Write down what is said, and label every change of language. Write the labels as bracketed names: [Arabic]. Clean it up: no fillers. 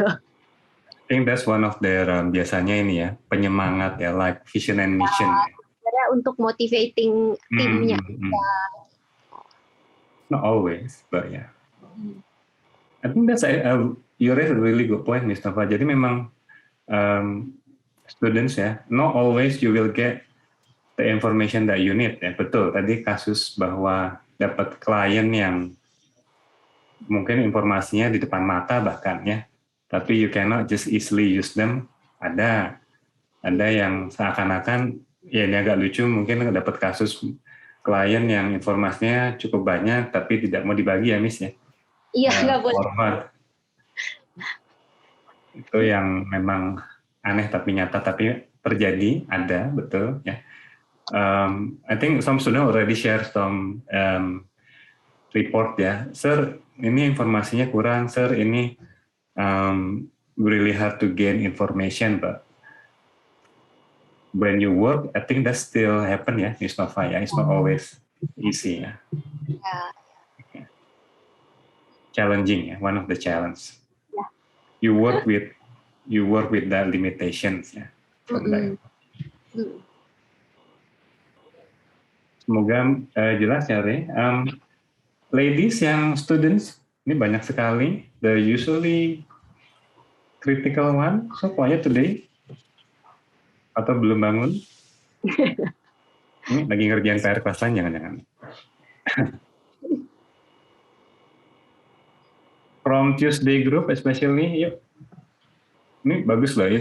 [English] I think that's one of their biasanya ini ya, penyemangat ya, like vision and mission. [Indonesian] Untuk motivating timnya. [English] Not always, but yeah. I think that's you raise a really good point, Mustafa. Jadi memang students ya, not always you will get the information that you need. [Indonesian] Ya, betul. Tadi kasus bahwa dapat klien yang mungkin informasinya di depan mata bahkan ya, tapi you cannot just easily use them. Ada yang seakan-akan ya ini agak lucu, mungkin dapat kasus klien yang informasinya cukup banyak tapi tidak mau dibagi ya Miss ya. Iya, nggak boleh. Itu yang memang aneh tapi nyata, tapi terjadi, ada, betul ya. [English] I think some student already share some report ya. Sir, ini informasinya kurang, sir, ini really hard to gain information, but when you work, I think that still happen ya, Mustafa ya. It's not always easy ya. Yeah. Challenging ya, one of the challenge. Yeah. You work with that limitations ya. [Indonesian] semoga jelas ya Ray. Ladies yang students, ini banyak sekali. [English] The usually critical one. [Indonesian] So pokoknya today atau belum bangun. Ini lagi ngerjain PR kelas lain jangan-jangan. [English] From Tuesday group especially, yuk. Ini bagus loh.